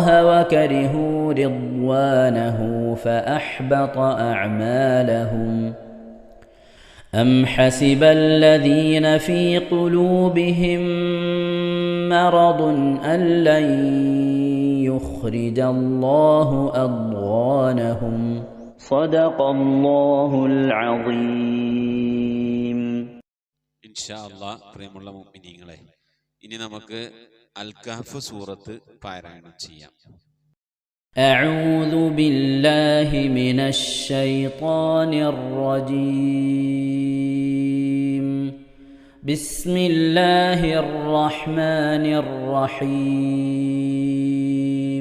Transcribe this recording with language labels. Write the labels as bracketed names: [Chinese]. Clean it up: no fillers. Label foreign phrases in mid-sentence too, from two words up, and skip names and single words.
[Arabic] وكرهوا رضوانه فأحبط أعمالهم أم حسب الذين في قلوبهم مرض أن لن يخرج الله أضغانهم صدق الله العظيم. إن شاء الله [Malayalam] പ്രിയമുള്ള മുഅ്മിനീങ്ങളെ, ഇനി നമുക്ക് അൽ കഹ്ഫ് സൂറത്ത് പാരായണം ചെയ്യാം. [Arabic] أعوذ بالله من الشيطان الرجيم. بسم الله الرحمن الرحيم.